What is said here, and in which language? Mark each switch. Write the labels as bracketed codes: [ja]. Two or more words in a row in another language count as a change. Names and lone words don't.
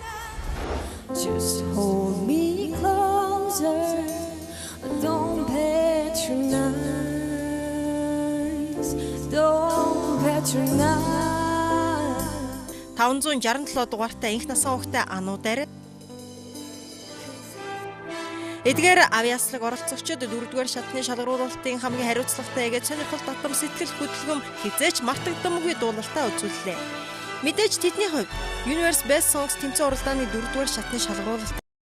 [en] Just hold me closer. Don't patronize. Don't patronize. [mn] 567 дугаартай инх насан хүүхдэд Ану Дарь. Эдгээр авьяаслаг оролцогчид 4-р шатны шалгаруулалтын хамгийн хариуцлагатай эгэ сонирхол татам сэтгэл хөдлөм хизээч мартагдамгүй дуулалтаа үзүүллээ. Мэдээж тэдний хувьд Universe Best Songs тэмцээн уралдааны 4-р шатны шалгаруулалт